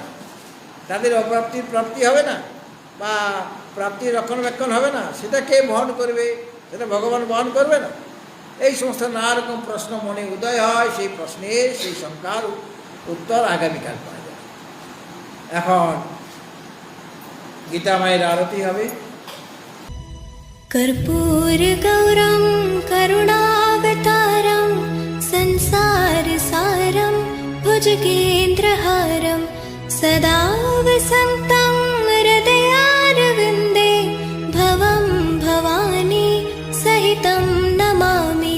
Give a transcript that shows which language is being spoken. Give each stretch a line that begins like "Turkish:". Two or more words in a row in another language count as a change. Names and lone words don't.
Bangla: তাদের অপ্রাপ্তির প্রাপ্তি হবে না, বা প্রাপ্তির রক্ষণাবেক্ষণ হবে না? সেটা কে বহন করবে? সেটা ভগবান বহন করবে না? এই সমস্ত নানা রকম প্রশ্ন মনে উদয় হয়। সেই প্রশ্নের, সেই শঙ্কার উত্তর আগামীকাল পাওয়া যায়। এখন গীতা মায়ের আরতি হবে।
Sanskrit: कर्पूर गौरं करुणावतारं संसार सारं भुजगेन्द्रहारं सदा वसन्तं हृदयारविन्दे भवं भवानी सहितं नमामि।